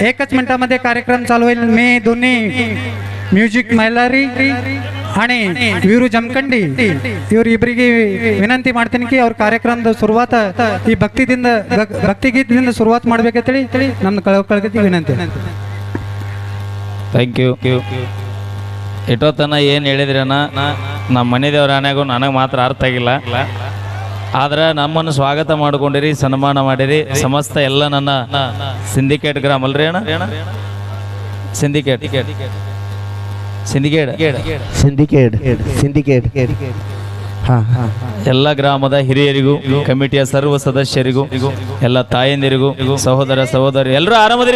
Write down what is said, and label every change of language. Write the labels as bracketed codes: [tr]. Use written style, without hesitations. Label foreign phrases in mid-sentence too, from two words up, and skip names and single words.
[mr] एकच मिनिटामध्ये कार्यक्रम चालू होईल। मी दोन्ही म्युझिक मैलारी आणि वीरू जमखंडी इवर [kn] इಬ್ಬರಿಗೆ ವಿನಂತಿ ಮಾಡ್ತೀನಿ कि ಅವ್ರ ಕಾರ್ಯಕ್ರಮದ ಶುರುವಾತ ಈ ಭಕ್ತಿಗೀತದಿಂದ ಶುರುವಾತ ಮಾಡಬೇಕಂತ ಹೇಳಿ ನನ್ನ ಕಳಕಳಿ ವಿನಂತಿ। [en] thank you. [kn] ಇಟೋತನ ಏನು ಹೇಳಿದ್ರನ ನಮ್ಮ ಮನೆ ದೇವರ ಆನೆಗೂ ನನಗೆ ಮಾತ್ರ ಅರ್ಥ ಆಗಿಲ್ಲ, ಆದ್ರೆ ನಮ್ಮನ್ನು ಸ್ವಾಗತ ಮಾಡಿಕೊಂಡಿರಿ, ಸನ್ಮಾನ ಮಾಡಿರಿ ಸಮಸ್ತ ಎಲ್ಲ ನನ್ನ ಸಿಂಡಿಕೇಟ್ ಗ್ರಾಮ ಅಲ್ರಿ ಅಣ್ಣ, ಸಿಂಡಿಕೇಟ್ ಎಲ್ಲ ಗ್ರಾಮದ ಹಿರಿಯರಿಗೂ ಕಮಿಟಿಯ ಸರ್ವ ಸದಸ್ಯರಿಗೂ ಎಲ್ಲ ತಾಯಂದಿರಿಗೂ ಸಹೋದರ ಸಹೋದರಿ ಎಲ್ಲರೂ ಆರಾಮದಿರಿ?